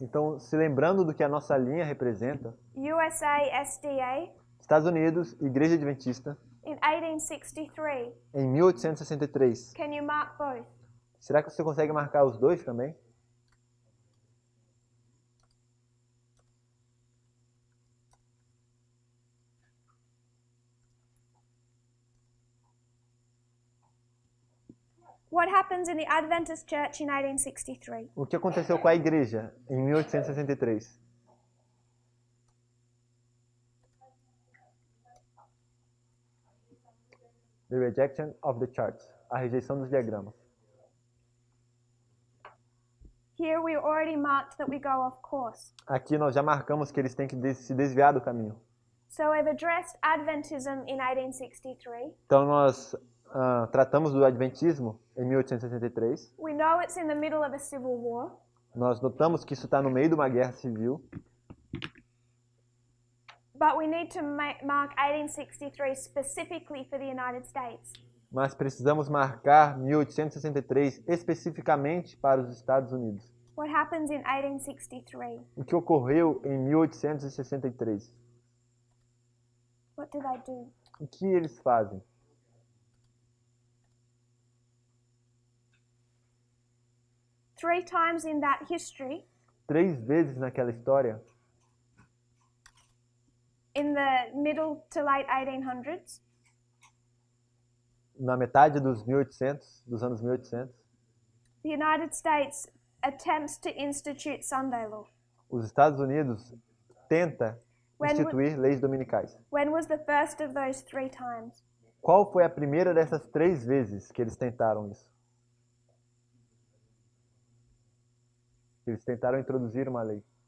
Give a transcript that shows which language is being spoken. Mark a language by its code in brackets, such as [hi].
[pt] Então, se lembrando do que a nossa linha representa, [en] USA SDA, [pt] Estados Unidos, Igreja Adventista, [en] in 1863. [pt] Em 1863. [en] Can you mark both? [pt] Será que você consegue marcar os dois também? [en] What happens in the Adventist Church in 1863? [pt] O que aconteceu com a igreja em 1863? [en] The rejection of the charts. [pt] A rejeição dos diagramas. [en] Here we already marked that we go off course. [pt] Aqui nós já marcamos que eles têm que se desviar do caminho. [en] So we've addressed Adventism in 1863. [pt] Então nós tratamos do Adventismo em 1863. [en] We know it's in the middle of a civil war. [pt] Nós notamos que isso está no meio de uma guerra civil. [en] But we need to mark 1863 specifically for the United States. [pt] Mas precisamos marcar 1863 especificamente para os Estados Unidos. [en] What happens in 1863? [pt] O que ocorreu em 1863? [en] What do they do? [pt] O que eles fazem? [en] Three times in that history, [pt] 3 vezes naquela história, [en] in the middle to late 1800s, [pt] na metade dos 1800, dos anos 1800, [en] the United States attempts to institute Sunday law. [pt] os Estados Unidos tenta [en] When [pt] instituir leis dominicais. [en] When was the first of those 3 times? [pt] Qual foi a primeira dessas 3 vezes que eles tentaram isso? Eles tentaram introduzir uma lei.